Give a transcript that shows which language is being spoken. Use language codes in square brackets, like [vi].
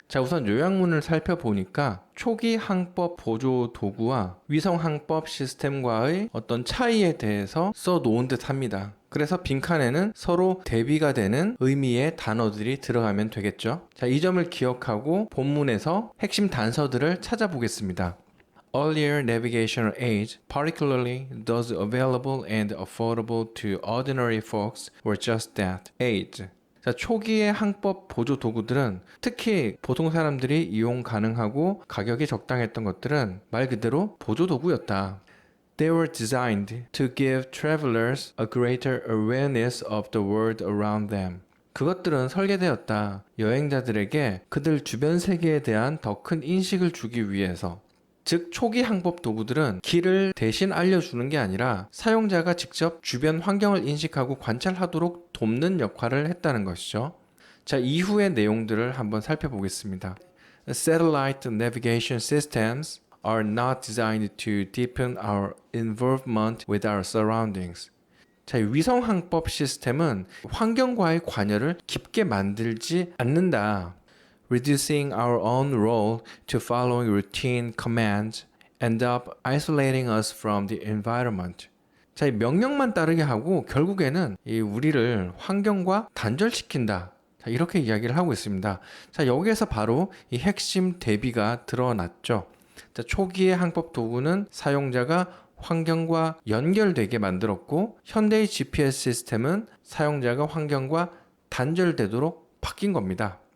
[ko] 자, 우선 요약문을 살펴보니까 초기 항법 보조 도구와 위성 항법 시스템과의 어떤 차이에 대해서 써놓은 듯 합니다. 그래서 빈칸에는 서로 대비가 되는 의미의 단어들이 들어가면 되겠죠. 자, 이 점을 기억하고 본문에서 핵심 단서들을 찾아보겠습니다. [en] Earlier navigational aids, particularly those available and affordable to ordinary folks, were just that, aids. [ko] 자, 초기의 항법 보조 도구들은 특히 보통 사람들이 이용 가능하고 가격이 적당했던 것들은 말 그대로 보조 도구였다. [en] They were designed to give travelers a greater awareness of the world around them. [ko] 그것들은 설계되었다. 여행자들에게 그들 주변 세계에 대한 더 큰 인식을 주기 위해서. 즉, 초기 항법 도구들은 길을 대신 알려주는 게 아니라 사용자가 직접 주변 환경을 인식하고 관찰하도록 돕는 역할을 했다는 것이죠. 자, 이후의 내용들을 한번 살펴보겠습니다. [en] Satellite navigation systems are not designed to deepen our involvement with our surroundings. [ko] 자, 위성 항법 시스템은 환경과의 관여를 깊게 만들지 않는다. [en] Reducing our own role to following routine commands end up isolating us from the environment. [ko] 자, 이 명령만 따르게 하고 결국에는 이 우리를 환경과 단절시킨다. 자, 이렇게 이야기를 하고 있습니다. 자, 여기에서 바로 이 핵심 대비가 드러났죠. 자, 초기의 항법 도구는 사용자가 환경과 연결되게 만들었고, 현대의 GPS 시스템은 사용자가 환경과 단절되도록 바뀐 겁니다.